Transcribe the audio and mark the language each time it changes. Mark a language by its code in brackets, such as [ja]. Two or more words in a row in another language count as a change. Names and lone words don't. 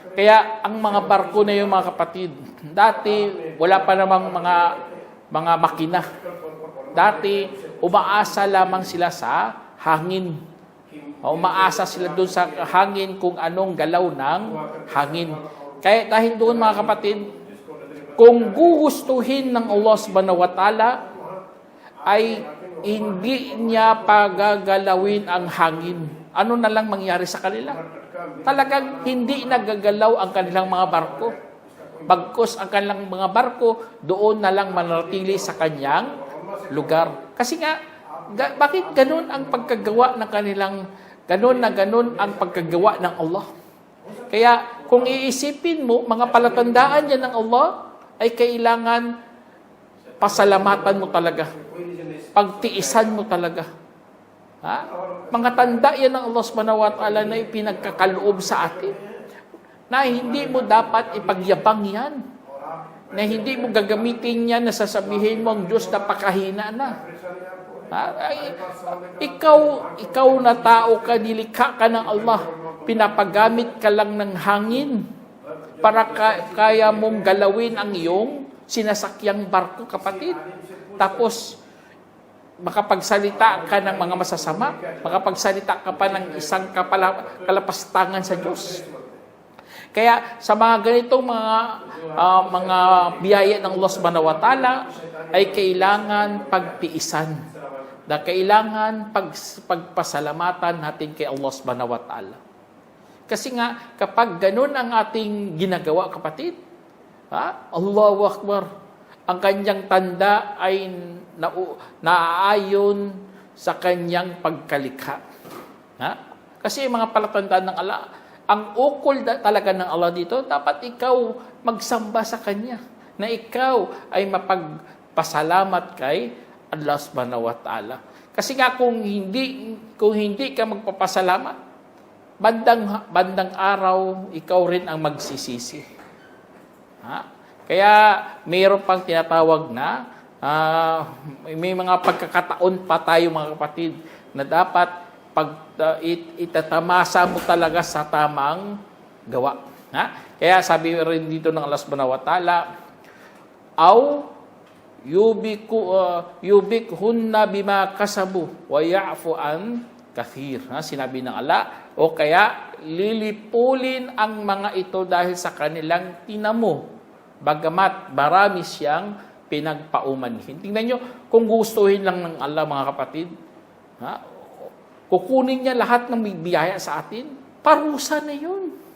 [tl] Kaya ang mga barko na yung mga kapatid, dati wala pa namang mga makina. Dati umaasa lamang sila sa hangin. Umaasa sila doon sa hangin kung anong galaw ng hangin. Kaya dahil doon mga kapatid, kung gugustuhin ng Allah [ar] سبحانه وتعالى, [tl] ay hindi niya pagagalawin ang hangin. Ano na lang mangyari sa kanila? Talagang hindi nagagalaw ang kanilang mga barko. Bagkus ang kanilang mga barko, doon na lang manatili sa kanyang lugar. Kasi nga, bakit ganun ang pagkagawa ng kanilang, ganun ang pagkagawa ng Allah? Kaya kung iisipin mo, mga palatandaan yan ng Allah, ay kailangan pasalamatan mo talaga. Pagtiisan mo talaga. Ha? Mga tanda yan ng Allah [ar] سبحانه وتعالى [tl] na ipinagkakaloob sa atin. Na hindi mo dapat ipagyabang yan. Na hindi mo gagamitin yan na sasabihin mo ang Diyos napakahina na. Ha? Ikaw na tao ka, nilikha ka ng Allah. Pinapagamit ka lang ng hangin para kaya mong galawin ang iyong sinasakyang barko, kapatid. Tapos, makapagsalita ka ng mga masasama, makapagsalita ka pa ng isang kalapastangan sa Diyos. Kaya sa mga ganitong mga biyaya ng Allah [ar] سبحانه وتعالى [tl] ay kailangan pagtiisan. Na kailangan pagpasalamatan natin kay Allah [ar] سبحانه وتعالى. [tl] Kasi nga, kapag ganun ang ating ginagawa, kapatid, [ar] الله أكبر, [tl] ang kanyang tanda ay naaayon sa kanyang pagkalikha. Kasi mga palatandaan ng Allah, ang ukol talaga ng Allah dito, dapat ikaw magsamba sa Kanya, na ikaw ay mapagpasalamat kay Allah [ar] سبحانه وتعالى. [tl] Kasi nga kung hindi ka magpapasalamat, bandang araw, ikaw rin ang magsisisi. Kaya mayroon pang tinatawag na may mga pagkakataon pa tayo mga kapatid na dapat itatamasa mo talaga sa tamang gawa. Kaya sabi rin dito ng Allah [ar] سبحانه وتعالى, أو يوبقهن بما كسبوا ويعف عن كثير. [tl] Sinabi ng Allah, o kaya lilipulin ang mga ito dahil sa kanilang tinamo, bagamat marami siyang pinagpaumanhin. Tingnan nyo, kung gustuhin lang ng Allah mga kapatid, kukunin niya lahat ng biyaya sa atin, parusa na yun.